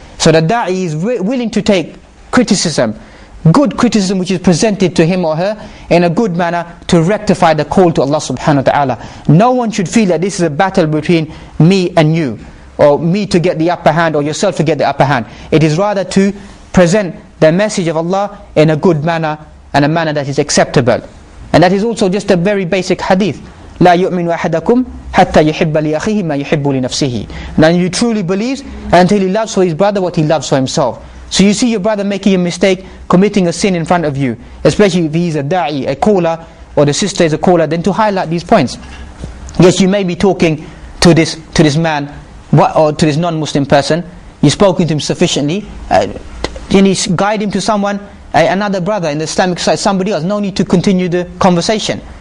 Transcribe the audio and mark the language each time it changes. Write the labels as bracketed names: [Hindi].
[English] So the da'i is willing to take criticism, good criticism which is presented to him or her in a good manner, to rectify the call to Allah subhanahu wa ta'ala. No one should feel that this is a battle between me and you, or me to get the upper hand, or yourself to get the upper hand. It is rather to present the message of Allah in a good manner, and a manner that is acceptable. And that is also just a very basic hadith. [Arabic] لا يؤمن أحدكم حتى يحب لأخيه ما يحب لنفسه. [English] Now you truly believes until he loves for his brother what he loves for himself. So you see your brother making a mistake, committing a sin in front of you, especially if he is a da'i, a caller, or the sister is a caller, then to highlight these points. Yes, you may be talking to this man, or to this non-Muslim person, you've spoken to him sufficiently, then you guide him to someone, another brother in the Islamic side, somebody else. No need to continue the conversation.